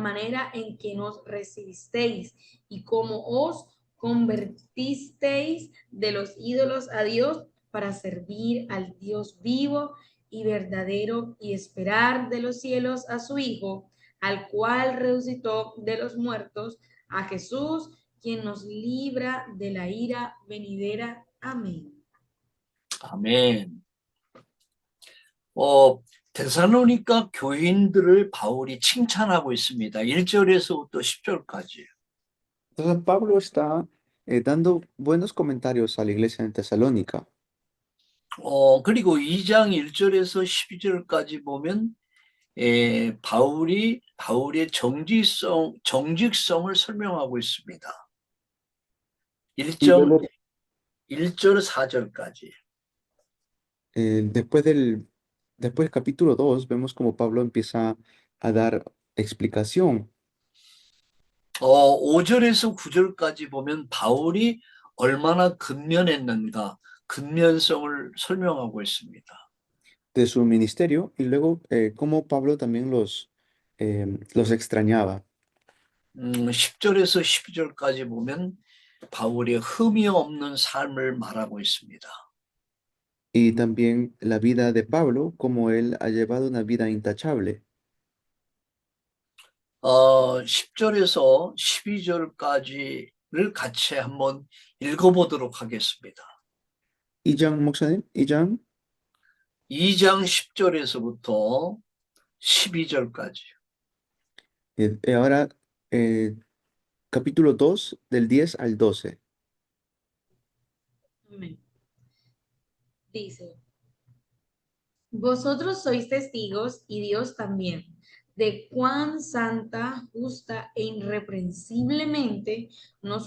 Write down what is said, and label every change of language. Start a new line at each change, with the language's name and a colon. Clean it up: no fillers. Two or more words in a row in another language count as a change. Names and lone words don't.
Spanish: manera en que nos recibisteis y cómo os convertisteis de los ídolos a Dios para servir al Dios vivo y verdadero y esperar de los cielos a su Hijo, al cual resucitó de los muertos, a Jesús, quien nos libra de la ira venidera. Amén.
Korean: 아멘. 데살로니가 교인들을 바울이 칭찬하고 있습니다. 1절에서부터 10절까지.
Spanish: Entonces Pablo está dando buenos comentarios a la iglesia en Tesalónica.
Korean: 그리고 2장 1절에서 12절까지 보면 바울의 정직성을 설명하고 있습니다.
Spanish: Y luego,
Korean: 1절 4절까지.
Spanish: después del capítulo 2, vemos como Pablo empieza a dar explicación.
Korean: 5절에서 9절까지 보면 바울이 얼마나 근면했는가, 근면성을 설명하고 있습니다.
Spanish: De su ministerio y luego cómo Pablo también los extrañaba.
Korean: 10절에서 12절까지 보면 바울의 흠이 없는 삶을 말하고 있습니다.
Spanish: Y también la vida de Pablo, como él ha llevado una vida intachable.
Korean: 10절에서 12절까지를 같이 한번 읽어보도록 하겠습니다. 이장 목사님, 이장 2장 10절에서부터 12절까지.
Spanish: ahora capítulo 2 del 10 al 12. Amén. Dice, vosotros sois testigos y Dios también de cuán santa, justa e irreprensiblemente nos